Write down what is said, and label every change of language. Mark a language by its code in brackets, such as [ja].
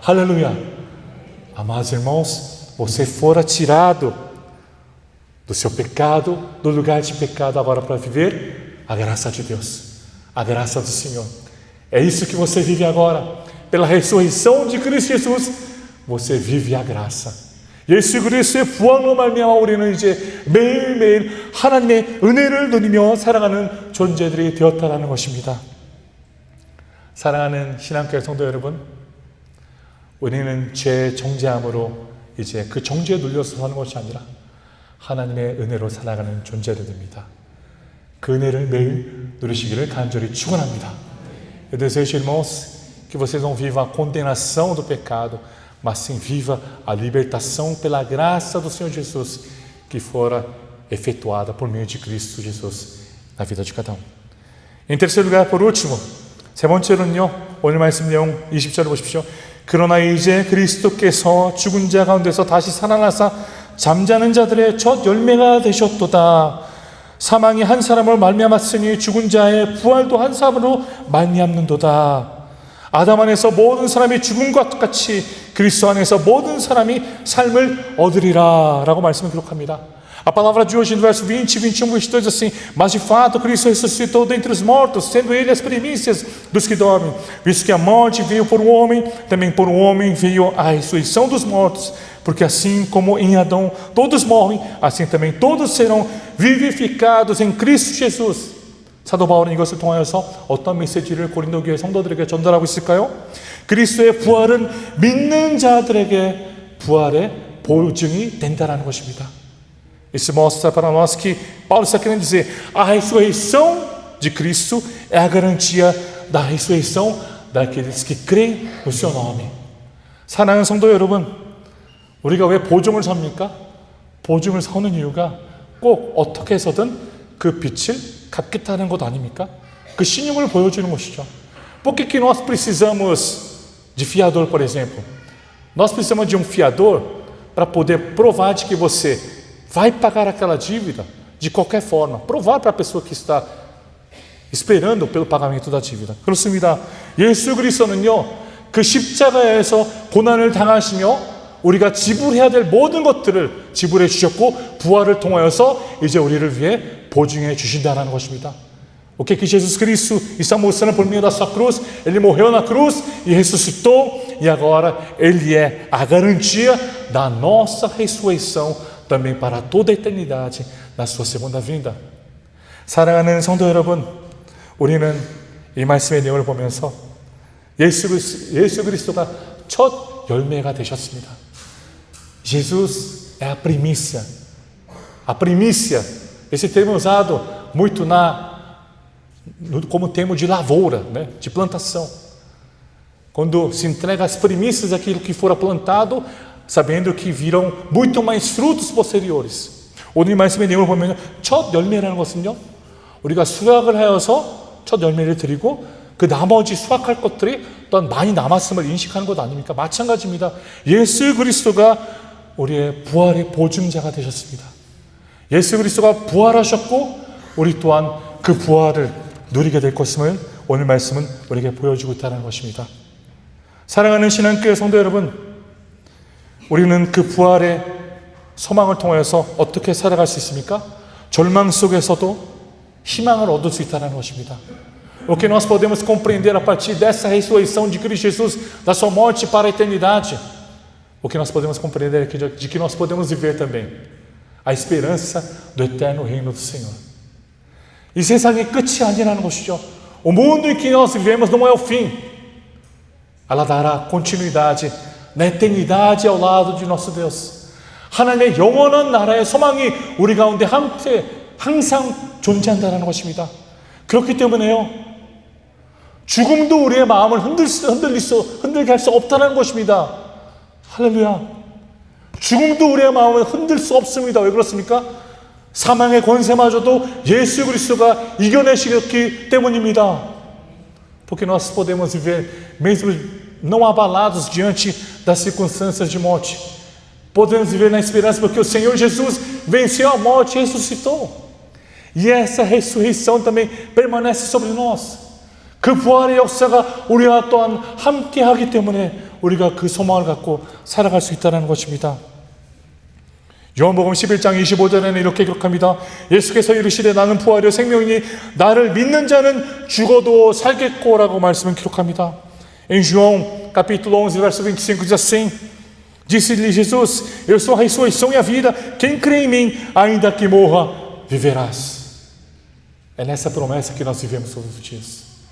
[ko] 할렐루야. [pt] Amados irmãos, você fora tirado do seu pecado, do lugar de pecado agora para viver a graça de Deus, a graça do Senhor. É isso que você vive agora. Pela ressurreição de Cristo Jesus, você vive a graça. [ko] 예수 그리스도의 부활로 말미암아 우리는 이제 매일매일 하나님의 은혜를 누리며 살아가는 존재들이 되었다라는 것입니다. 사랑하는 신앙교회 성도 여러분, 우리는 죄의 정죄함으로 이제 그 정죄에 눌려서 사는 것이 아니라 하나님의 은혜로 살아가는 존재들이 됩니다. 그 은혜를 매일 누리시기를 간절히 축원합니다. [pt] Eu desejo, irmãos, que vocês não vivam a condenação do pecado, mas sim viva a libertação pela graça do Senhor Jesus, que fora efetuada por meio de Cristo Jesus na vida de cada um. Em terceiro lugar, por último, [ko] 세 번째로는요, 오늘 말씀 내용 20절을 보십시오. 그러나 이제 그리스도께서 죽은 자 가운데서 다시 살아나사 잠자는 자들의 첫 열매가 되셨도다. 사망이 한 사람을 말미암았으니 죽은 자의 부활도 한 사람으로 말미암는도다. 아담 안에서 모든 사람이 죽음과 똑같이 그리스도 안에서 모든 사람이 삶을 얻으리라 라고 말씀을 기록합니다. [pt] A palavra de hoje no verso 20, 21, 22 diz assim: mas de fato Cristo ressuscitou dentre os mortos, sendo ele as primícias dos que dormem, visto que a morte veio por um homem, também por um homem veio a ressurreição dos mortos, porque assim como em Adão todos morrem, assim também todos serão vivificados em Cristo Jesus. [ko] 사도 바울은 이것을 통하여서 어떤 메시지를 고린도 교회 성도들에게 전달하고 있을까요? 그리스도의 부활은 믿는 자들에게 부활의 보증이 된다는 것입니다. [pt] Isso mostra para nós que Paulo está querendo dizer: a ressurreição de Cristo é a garantia da ressurreição daqueles que creem no seu nome. [ko] 사랑하는 성도 여러분, 우리가 왜 보증을 섭니까? 보증을 서는 이유가 꼭 어떻게 해서든 그 빛을 갚겠다는 것 아닙니까? 그 신용을 보여주는 것이죠. [pt] Por que nós precisamos de fiador, por exemplo? Nós precisamos de um fiador para poder provar de que você vai pagar aquela dívida de qualquer forma. provar para a pessoa que está esperando pelo pagamento da dívida. [ko] 그렇습니다. 예수 그리스도는요, 그 십자가에서 고난을 당하시며 우리가 지불해야 될 모든 것들을 지불해 주셨고 부활을 통하여서 이제 우리를 위해 보증해 주신다는 것입니다. [pt] O que Jesus Cristo está mostrando por meio da sua cruz? Ele morreu na cruz e ressuscitou, e agora Ele é a garantia da nossa ressurreição também para toda a eternidade na sua segunda vinda. [ko] 사랑하는 성도 여러분, 우리는 이 말씀의 내용을 보면서 예수 그리스도가 첫 열매가 되셨습니다. [pt] Jesus é a primícia. A primícia, esse termo é usado muito como termo de lavoura, né? De plantação. Quando se entrega as primícias daquilo que fora plantado, sabendo que virão muito mais frutos posteriores. [ko] 오늘 말씀의 내용을 보면 첫 열매라는 것은요, 우리가 수확을 하여서 첫 열매를 드리고 그 나머지 수확할 것들이 또한 많이 남았음을 인식하는 것 아닙니까? 마찬가지입니다. 예수 그리스도가 우리의 부활의 보증자가 되셨습니다. 예수 그리스도가 부활하셨고 우리 또한 그 부활을 누리게 될 것임을 오늘 말씀은 우리에게 보여주고 있다는 것입니다. 사랑하는 신앙교회 성도 여러분, 우리는 그 부활의 소망을 통해서 어떻게 살아갈 수 있습니까? 절망 속에서도 희망을 얻을 수 있다는 것입니다. [pt] O que nós podemos compreender a partir dessa ressurreição de Cristo Jesus, da sua morte para a eternidade, o que nós podemos compreender é de que nós podemos viver também a esperança do eterno reino do Senhor. [ko] 이 세상의 끝이 아니라는 것이죠. [pt] O mundo em que nós vivemos não é o fim. Ela dará continuidade na eternidade ao lado de nosso Deus. [ko] 하나님의 영원한 나라의 소망이 우리 가운데 항상 존재한다는 것입니다. 그렇기 때문에요, 죽음도 우리의 마음을 흔들게 할 수 없다는 것입니다. 할렐루야. 죽음도 우리의 마음을 흔들 수 없습니다. 왜 그렇습니까? 사망의 권세마저도 예수 그리스도가 이겨내시기 때문입니다. [pt] Porque nós podemos viver mesmo não abalados diante das circunstâncias de morte. Podemos viver na esperança porque o Senhor Jesus venceu a morte e ressuscitou. E essa ressurreição também permanece sobre nós. [ko] 그 부활의 역사가 우리와 또한 함께하기 때문에 우리가 그 소망을 갖고 살아갈 수 있다는 것입니다. 요한복음 11장 25절에는 이렇게 기록합니다. 예수께서 이르시되 나는 부활이요 생명이니 나를 믿는 자는 죽어도 살겠고 라고 말씀을 기록합니다. [pt] Em João capítulo 11 verso 25 diz assim: Disse-lhe Jesus, eu sou a ressurreição e a vida, quem crê em mim, ainda que morra, viverás. É nessa promessa que nós vivemos todos os dias.